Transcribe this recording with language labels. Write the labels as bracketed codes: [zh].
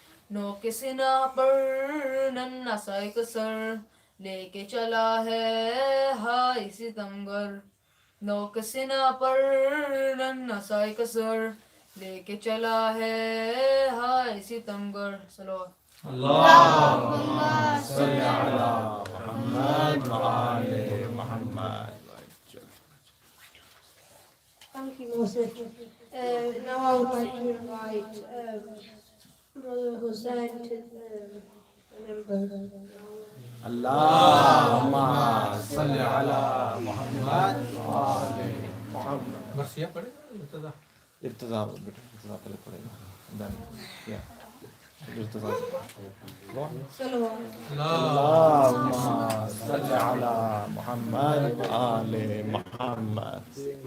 [ur] نوک سنا پر ننھا سا ایک سر لے کے چلا ہے ہائی ستمگر. نوک سنا پر ننھا سا ایک سر لے کے چلا ہے ہائی ستمگر. [ar] صلوات. اللهم صل على محمد وآل محمد. [en] Thank you, Moses. Now I would like to invite Brother Hussein to remember. [ar] اللهم صل على محمد وآل محمد. [ur] مرثیہ پڑھے ابتدا ارتضا بیٹا ارتضا پہلے پڑھے گا. ارتضا. [ar] صلوات. اللهم صل على محمد وآل محمد.